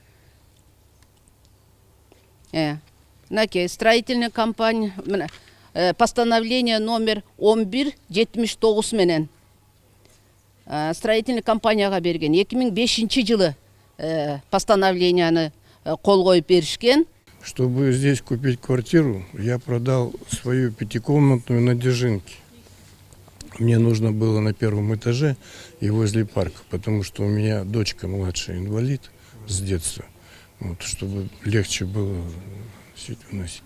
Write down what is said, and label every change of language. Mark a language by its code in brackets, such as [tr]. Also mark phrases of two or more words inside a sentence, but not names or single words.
[ky] Мынакей [ru] строительный компания, [ky] постановление номер 1179 менен [ru] строительный компанияга [ky] берген. 2005-жылы постановленияны кол коюп беришкен. [ru] Чтобы здесь купить квартиру, я продал свою 5-комнатную на Дзержинке. Мне нужно было на первом этаже и возле парка, потому что у меня дочка младшая инвалид с детства, вот, чтобы легче было выносить.